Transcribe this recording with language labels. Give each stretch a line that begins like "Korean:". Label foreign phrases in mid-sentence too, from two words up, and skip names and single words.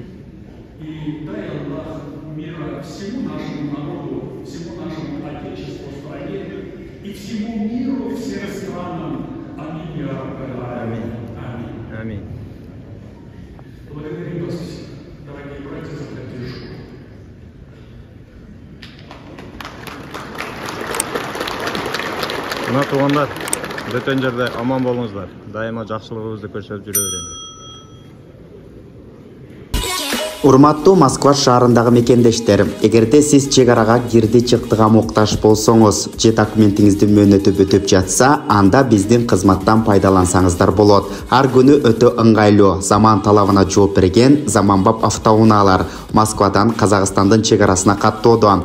Russian: И дай Аллах мира всему нашему народу, всему нашему Отечеству, стране и всему миру, всем странам.
Arabic: آمين يا رب العالمين. Аминь. Аминь.
Russian: Благодарим вас, дорогие братья, за поддержку.
Kazakh: Мына туғандар, бөтен жерде аман болыңыздар. Дайыма жақсылығыңызды көрсетіп жүре беріңіздер.
Kyrgyz: Урматтуу Москва шаарындагы мекендештер, эгерде сиз чек арага кирди чыктыга муктаж болсоңуз, же документиңизди мөөнөтүп өтүп жатса, анда биздин кызматтан пайдалансаңыздар болот. Ар күнү өтө ыңгайлуу, заман талабына жооп берген заманбап автоунаалар Москвадан Казакстандын чек арасына каттоодо.